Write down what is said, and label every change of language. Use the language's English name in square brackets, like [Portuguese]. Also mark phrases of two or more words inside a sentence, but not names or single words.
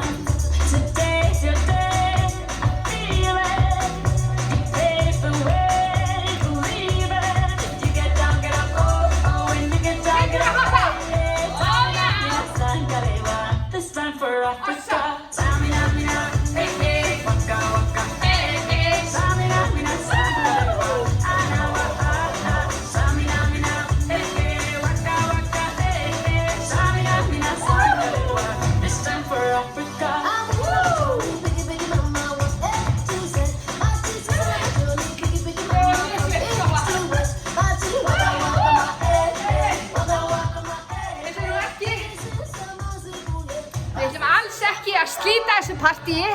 [English] Today's your day, I feel it. You pave the way, believe it. If you get down, get up, oh, when you get down, get up. This time for Africa. Samina, hey, hey, waka, waka, hey, hey. Samina, Samina, hey, hey, waka, waka, hey, hey. Samina, this time for Africa. [Icelandic] Við ætlum alls ekki að slíta þessu partíi.